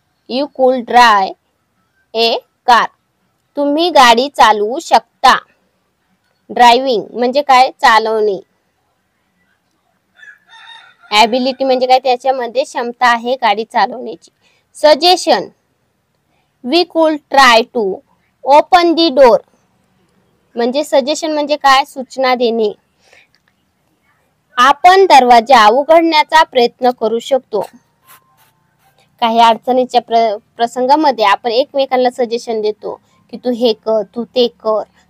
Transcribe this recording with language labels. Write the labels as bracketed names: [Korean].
[English] You could drive a car. [Marathi] तुम्ही गाडी चालवू शकता. ड्रायव्हिंग म्हणजे काय, चालवणे. ॲबिलिटी म्हणजे काय, त्याच्यामध्ये क्षमता आहे गाडी चालवण्याची. [English] Suggestion. We could try to open the door. [Marathi] म्हणजे सजेशन म्हणजे काय, सूचना देणे. आपण दरवाजा उघडण्याचा प्रयत्न करू शकतो. काही अडचणीच्या प्रसंगामध्ये आपण एकमेकांना सजेशन देतो की तू हे कर, तू ते कर.